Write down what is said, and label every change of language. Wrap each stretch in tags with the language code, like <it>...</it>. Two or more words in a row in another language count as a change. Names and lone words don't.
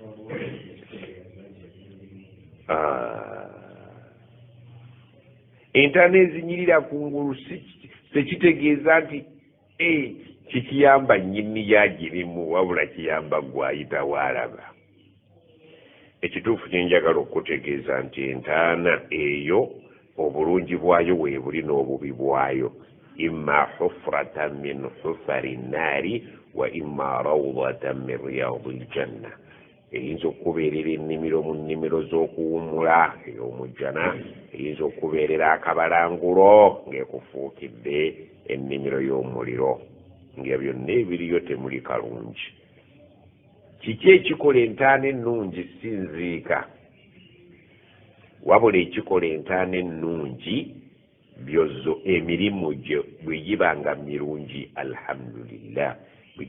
<lg>Entaana ezinyirira kungulu tekitegeeza nti kikiyamba nnyini yagirimu wabula kiyamba gwayita waalaba. Ekituufu kyenjagala okutegeeza nti entaana eyo obulungi bwayo weebuli n'obubi bwayo.</lg> <ar>إما حفرة من حفر النار وإما روضة من رياض الجنة.</ar> <lg>Eyinza okubeerera ennimiro mu nnimiro z'okuwummula ey'omujjana, eyinza okubeerera akabalangulo ng'ekufuukidde ennimiro y'omuliro. Nga byonna ebiriyo temuli kalungi. kiki ekikola entaana ennungi sinziika wabula ekikola entaana ennungi byozo emirimu gyo bwe gibanga mirungi alhamdulillah bwe</lg>